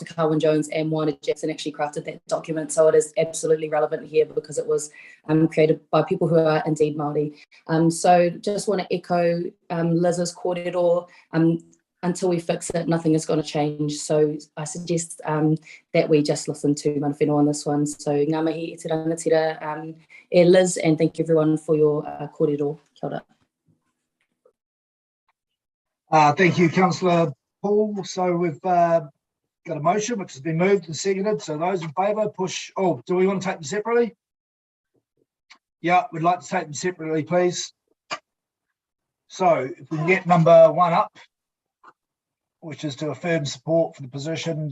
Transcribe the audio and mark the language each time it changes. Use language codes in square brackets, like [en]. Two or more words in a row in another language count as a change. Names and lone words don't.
[en] Carwyn Jones and Moana Jackson actually crafted that document, so it is absolutely relevant here because it was created by people who are indeed Māori. So just want to echo Liz's kōrero. Until we fix it, nothing is going to change. So I suggest that we just listen to [mi] mana whenua [en] on this one. [mi] So ngā mihi e te rangatira, [en] Liz, and thank you everyone for your kōrero. [mi] Kia ora. [en] Thank you, Councillor Paul. So we've got a motion which has been moved and seconded. So those in favour, push. Oh, do we want to take them separately? Yeah, we'd like to take them separately, please. So if we can get number 1 up, which is to affirm support for the position.